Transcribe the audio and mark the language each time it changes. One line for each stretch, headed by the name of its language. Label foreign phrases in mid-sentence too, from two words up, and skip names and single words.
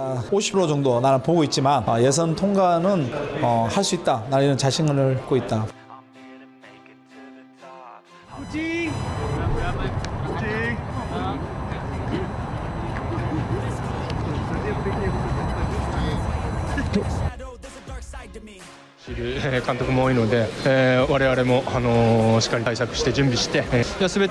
Korean: 50% 정도 나는 보고 있지만 예선 통과는 할 수 있다. 나는 이런 자신을 갖고 있다.
Japanese: 監督も多いので、我々も、しっかり対策して準備して、全